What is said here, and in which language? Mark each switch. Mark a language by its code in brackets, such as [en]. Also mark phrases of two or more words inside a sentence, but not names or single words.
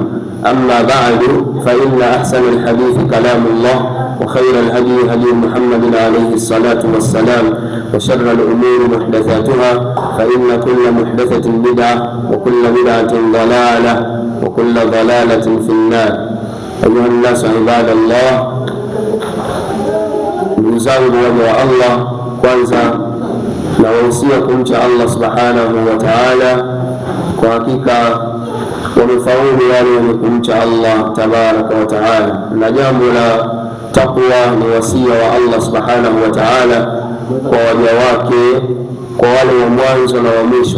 [ar] أما بعد، فإن أحسن الحديث كلام الله، وخير الهدي هدي محمد عليه الصلاة والسلام، وشر الأمور محدثاتها، فإن كل محدثة بدعة وكل بدعة ضلالة وكل ضلالة في النار. أيها الناس عباد الله، [sw] ndugu zangu waja wa Allah, kwanza nawahusia kumcha [ar] الله سبحانه وتعالى. [sw] Kwa hakika wamefaulu wale wenye kumcha [ar] الله تبارك وتعالى, [sw] na jambo la taqwa ni wasia wa [ar] الله سبحانه وتعالى [sw] kwa waja wake, kwa wale wa mwanzo na wa mwisho.